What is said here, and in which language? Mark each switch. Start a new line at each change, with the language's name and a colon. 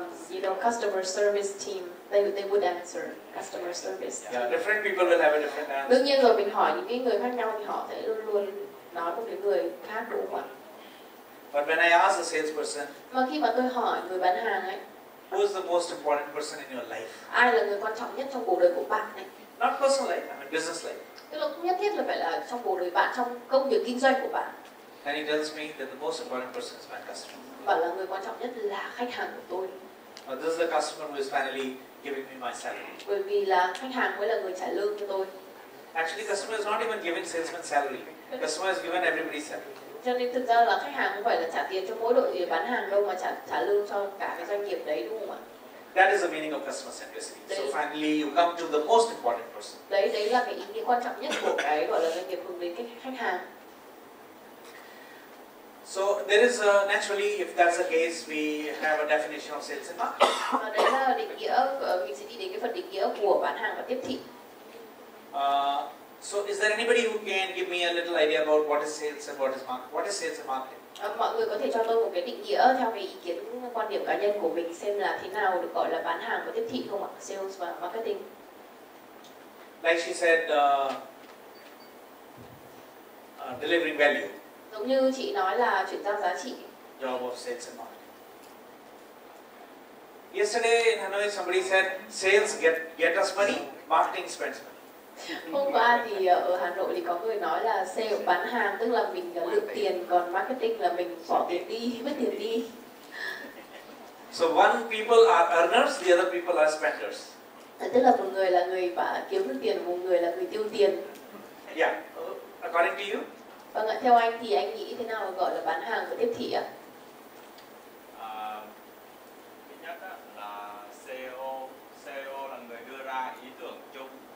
English: You know, customer service team, they would answer customer service. Yeah, different people will have a different answer.
Vietnamese: Đương nhiên rồi, mình hỏi những cái người khác nhau thì họ sẽ luôn luôn nói một cái người khác, đúng không ạ?
English: But when I ask a salesperson,
Vietnamese: Mà khi mà tôi hỏi người bán hàng ấy,
English: who is the most important person in your life?
Vietnamese: ai là người quan trọng nhất trong cuộc đời của bạn ấy?
English: Not personal life, I mean business life.
Vietnamese: Tức là không nhất thiết là phải là trong cuộc đời bạn, trong công việc kinh doanh của bạn.
English: And he tells me that the most important person is my customer.
Vietnamese: Và là người quan trọng nhất là khách hàng của tôi.
English: This is the customer who is finally giving me my salary.
Vietnamese: Bởi vì là khách hàng mới là người trả lương cho tôi.
English: Actually, customer is not even giving salesman salary. Customer is given everybody's salary.
Vietnamese: Cho nên thực ra là khách hàng không phải là trả tiền cho mỗi đội bán hàng đâu, mà trả lương cho cả cái doanh nghiệp đấy, đúng không ạ?
English: That is the meaning of customer centricity. So finally, you come to the most important person.
Vietnamese: Đấy là cái ý nghĩa quan trọng nhất của cái gọi là doanh nghiệp hướng đến khách hàng.
English: So there is naturally, if that's the case, we have a definition of sales and marketing.
Vietnamese: Đấy là định nghĩa, mình sẽ đi đến cái phần định nghĩa của bán hàng và tiếp thị.
English: So is there anybody who can give me a little idea about what is sales and what is marketing? What is sales and marketing?
Vietnamese: Mọi người có thể cho tôi một cái định nghĩa theo cái ý kiến quan điểm cá nhân của mình xem là thế nào được gọi là bán hàng và tiếp thị không ạ? Sales và marketing.
English: Like she said, delivering value.
Vietnamese: Giống như chị nói là chuyển giao giá trị.
English: Job of sales and marketing. Yesterday in Hanoi, somebody said, sales get us money, marketing spends money.
Vietnamese: Hôm qua thì ở Hà Nội thì có người nói là sale bán hàng tức là mình lượng tiền, còn marketing là mình bỏ tiền đi, mất tiền đi.
English: So one people are earners, the other people are spenders.
Vietnamese: Tức là một người là người kiếm được tiền, một người là người tiêu tiền.
English: Yeah, according to you.
Vietnamese: Vâng ạ, theo anh thì anh nghĩ thế nào gọi là bán hàng và tiếp thị ạ? Thứ nhất là CEO là người đưa ra ý tưởng chung.